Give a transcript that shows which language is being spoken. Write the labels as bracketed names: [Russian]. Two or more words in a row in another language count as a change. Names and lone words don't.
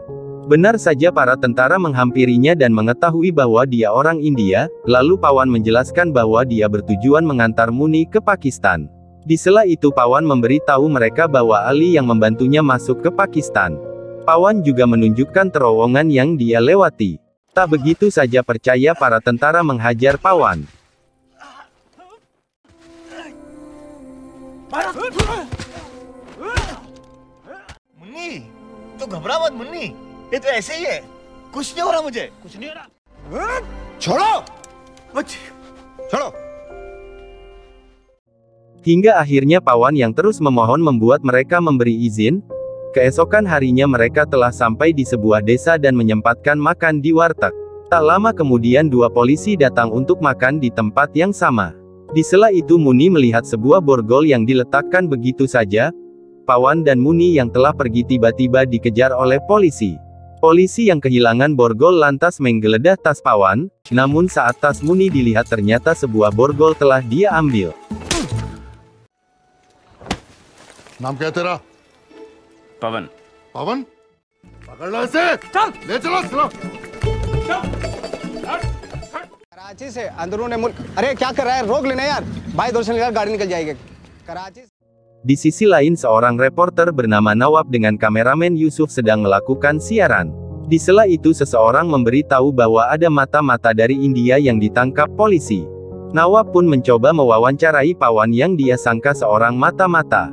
[Indonesian] Benar saja para tentara menghampirinya dan mengetahui bahwa dia orang India, lalu Pawan menjelaskan bahwa dia bertujuan mengantar Muni ke Pakistan. Di sela itu Pawan memberi tahu mereka bahwa Ali yang membantunya masuk ke Pakistan. Pawan juga menunjukkan terowongan yang dia lewati. Tak begitu saja percaya para tentara menghajar Pawan. [Hindi] मुन्नी, तो घबरा मत मुन्नी, ये तो ऐसे ही है, कुछ नहीं हो रहा मुझे, कुछ नहीं हो रहा, छोड़ो, छोड़ो. [Indonesian] Hingga akhirnya Pawan yang terus memohon membuat mereka memberi izin. Keesokan harinya mereka telah sampai di sebuah desa dan menyempatkan makan di warteg. Tak lama kemudian dua polisi datang untuk makan di tempat yang sama. Di sela itu Muni melihat sebuah borgol yang diletakkan begitu saja. Pawan dan Muni yang telah pergi tiba-tiba dikejar oleh polisi. Polisi yang kehilangan borgol lantas menggeledah tas Pawan, namun saat tas Muni dilihat ternyata sebuah borgol telah dia ambil. [Hindi] नाम क्या है तेरा? पवन। पवन? पकड़ लो इसे। चल, ले चलो, चलो। कराची से अंदरूनी मुल्क, अरे क्या कर रहा है? रोक लेना यार, भाई दर्शन यार, गाड़ी निकल जाएगी। कराची. [Indonesian] Di sisi lain seorang reporter bernama Nawab dengan kameramen Yusuf sedang melakukan siaran. Di sela itu seseorang memberitahu bahwa ada mata-mata dari India yang ditangkap polisi. Nawab pun mencoba mewawancarai Pawan yang dia sangka seorang mata-mata.